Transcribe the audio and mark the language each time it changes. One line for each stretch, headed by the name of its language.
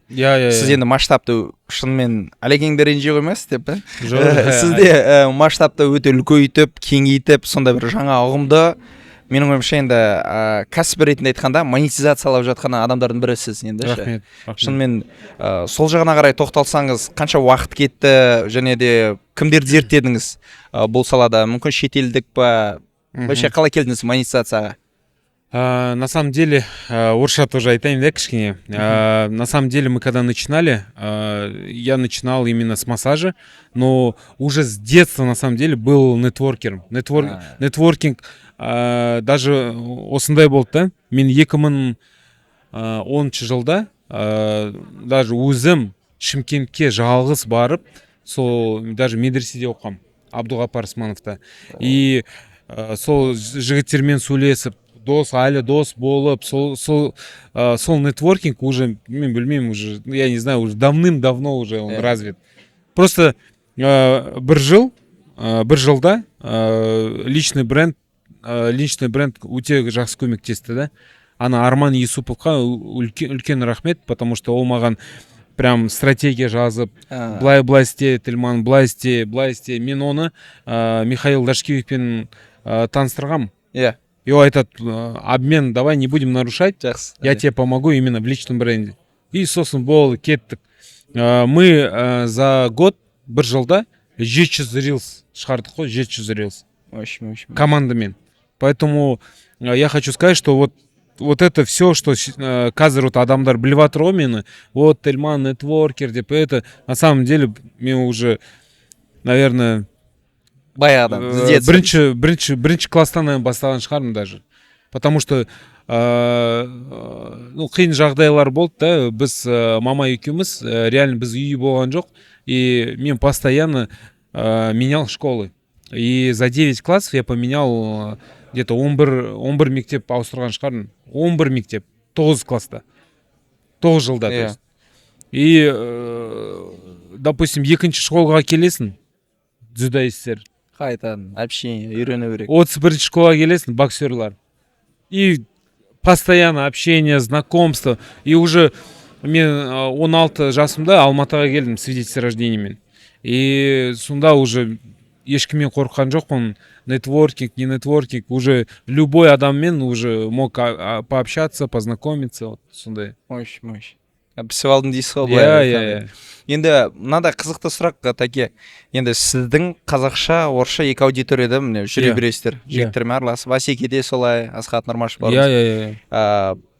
Kazakh: Сіз енді масштабты шынымен Алекеңді ренжи қоймайсыз деп, сізде масштабты өте үлкейтіп, кеңейтіп, сонда бір жаңа ұғымды, менің ойымша енді кәсіп ретінде айтқанда монетизациялап жатқан адамдардың бірі сіз енді. Рахмет. Шынымен сол жағына қарай тоқталсаңыз, қанша уақыт кетті, және де кімдерді зерттедіңіз бұл салада? Мүмкін шетелдік па? Вообще қалай келдіңіз монетизацияға?
Russian: На самом деле,
Kazakh: орысша тоже айтайын да кішкене.
Russian: На самом деле мы когда начинали, я начинал именно с массажа, но уже с детства на самом деле был нетворкером.
Kazakh: Нетворкинг даже осындай болды да. Мен 2010 жылда даже өзім Шымкентке жалғыз барып, сол даже медреседе оқам, Абдуғапар Османовта.
Russian: И
Kazakh: сол жігіттермен сөйлесіп, әлі дос болып,
Russian: сол нетворкинг уже,
Kazakh: мен білмеймін,
Russian: уже, я не знаю, уже давным-давно уже он развит.
Kazakh: Просто бір жылда личный бренд өте жақсы көмектесті да. Ана Арман Юсуповқа үлкен рахмет,
Russian: потому что
Kazakh: ол маған прям стратегия жазып, былай істе, Тельман, былай істе. Мен оны Михаил Дашкевичпен таныстырғам.
Russian: И он
Kazakh: айтады,
Russian: обмен, давай не будем нарушать, я тебе помогу именно в личном бренде.
Kazakh: И сосын болды, кеттік.
Russian: Мы за год,
Kazakh: бір жылда 700 рилс шығардық қой, 700 рилс командамен.
Russian: Поэтому я хочу сказать, что вот это все, что
Kazakh: қазір адамдар біліп жатыр ғой мені,
Russian: вот Тельман,
Kazakh: нетворкер деп,
Russian: это на самом деле мен уже, наверное,
Kazakh: баяғыдан, бірінші класстан бастаған шығармын даже.
Russian: Потому что
Kazakh: қиын жағдайлар болды да, біз мама екеуміз, реально біз үй болған жоқ, и мен
Russian: постоянно менял школы. И за 9 классов я поменял где-то 11
Kazakh: мектеп ауыстырған шығармын. 11 мектеп, 9 класста. 9 жылда.
Russian: То есть.
Kazakh: И, допустим, екінші школға келесің, дзюдоисттер. Қайтадан, общение, үйрену керек. 31 школға келесің, боксерлар. И постоянно общение, знакомство. И уже мен 16 жасымда Алматыға келдім свидетельство рождениемен.
Russian: И
Kazakh: сонда
Russian: уже
Kazakh: ешкіммен қорыққан жоқпын,
Russian: нетворкинг, не нетворкинг, уже любой адаммен уже мог пообщаться, познакомиться,
Kazakh: вот сондай. Мощь. Пісіп алдың дейсіз ғой. Енді мынандай қызықты сұрақ Таке. Енді сіздің қазақша, орысша екі аудиторияда міне жүре бересіздер. Жігіттермен араласып, Асекеде солай, Асхат Нұрмашев бар.